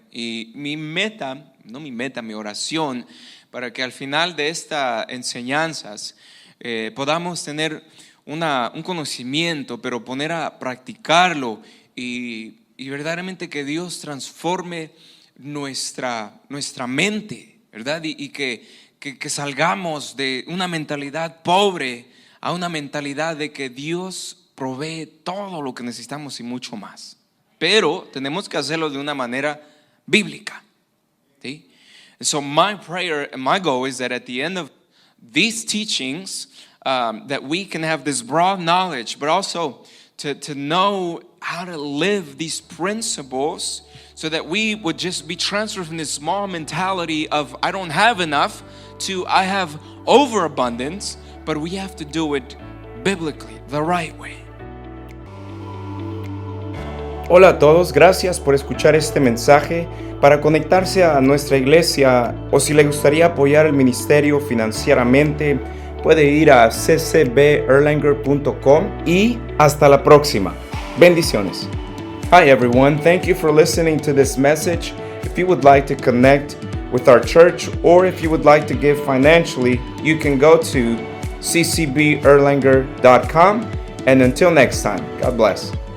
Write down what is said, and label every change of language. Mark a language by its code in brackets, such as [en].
[es] Y mi oración, para que al final de estas enseñanzas podamos tener un conocimiento, pero poner a practicarlo y verdaderamente que Dios transforme nuestra mente, ¿verdad? Y que salgamos de una mentalidad pobre a una mentalidad de que Dios provee todo lo que necesitamos y mucho más. Pero tenemos que hacerlo de una manera bíblica. ¿Sí? [en] So my prayer and my goal is that at the end of these teachings, that we can have this broad knowledge, but also to know how to live these principles, so that we would just be transferred from this small mentality of I don't have enough to I have overabundance, but we have to do it biblically, the right way. [es] Hola a todos, gracias por escuchar este mensaje. Para conectarse a nuestra iglesia o si le gustaría apoyar el ministerio financieramente, puede ir a ccberlanger.com y hasta la próxima. Bendiciones. [en] Hi everyone, thank you for listening to this message. If you would like to connect with our church or if you would like to give financially, you can go to ccberlanger.com. And until next time, God bless.